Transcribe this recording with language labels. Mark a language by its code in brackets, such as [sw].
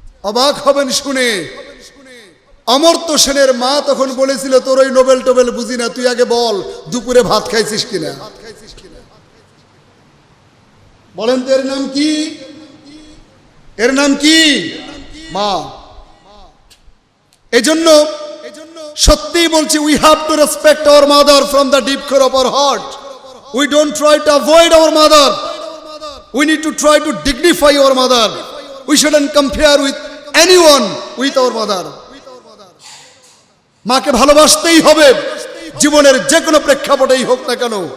[bn] অবাক হবেন শুনে, অমর্ত্য সেনের মা তখন বলেছিল, তোর ওই নোবেল টোবেল বুঝি না, তুই আগে বল দুপুরে ভাত খাইছিস কিনা। বলেন তো এর নাম কি? এর নাম কি? মা। [en] এজন্য সত্যি বলছি, we have to respect our mother from the deep core of our heart. We don't try to avoid our mother. We need to try to dignify our mother. We shouldn't compare with anyone with our mother. [bn] মাকে ভালোবাসতেই হবে, জীবনের যে কোনো প্রেক্ষাপটেই হোক না কেন।